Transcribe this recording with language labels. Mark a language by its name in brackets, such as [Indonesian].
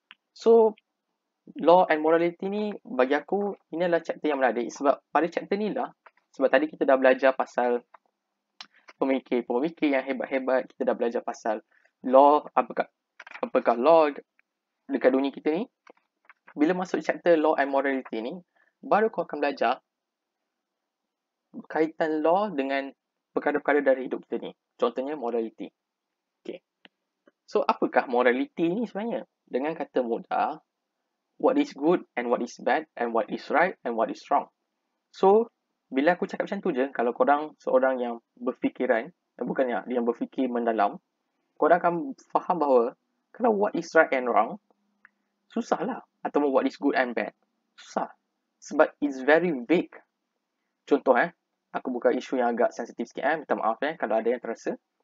[Malay] So, law and morality ni bagi aku ini adalah chapter yang menarik sebab pada chapter ni lah, sebab tadi kita dah belajar pasal pemikir yang hebat-hebat, kita dah belajar pasal law, apakah law dekat dunia kita ni. Bila masuk chapter law and morality ni, baru kau akan belajar kaitan law dengan perkara-perkara dari hidup kita ni. Contohnya morality. Okay. So apakah morality ni sebenarnya? Dengan kata mudah, [English] what is good and what is bad and what is right and what is wrong. [Malay] So, bila aku cakap macam tu je, kalau korang seorang yang berfikiran, bukannya yang berfikir mendalam, korang akan faham bahawa kalau [English] what is right and wrong, [Malay] susah lah. Atau [English] what is good and bad, [Malay] susah. Sebab [English] it's very vague. [Malay] Contoh aku buka isu yang agak sensitif sikit minta maaf kalau ada yang terasa.